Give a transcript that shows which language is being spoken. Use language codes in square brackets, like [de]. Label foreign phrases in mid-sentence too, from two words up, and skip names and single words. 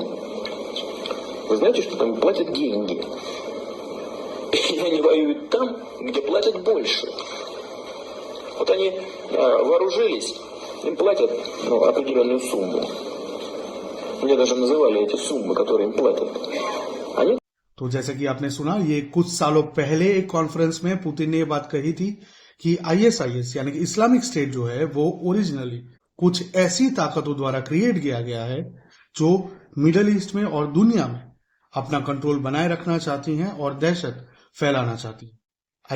[ru] Вы знаете, что там платят деньги? И они воюют там, где платят больше. Вот они вооружились, им платят определенную сумму. Мне даже называли эти суммы, которые им платят. Они... [hi] तो जैसे कि आपने सुना, ये कुछ सालों पहले एक कॉन्फ्रेंस में पुतिन ने ये बात कही थी कि ISIS यानी कि इस्लामिक स्टेट जो है वो ओरिजिनली कुछ ऐसी ताकतों द्वारा क्रिएट किया गया है जो मिडल ईस्ट में और दुनिया में अपना कंट्रोल बनाए रखना चाहती हैं और दहशत फैलाना चाहती हैं।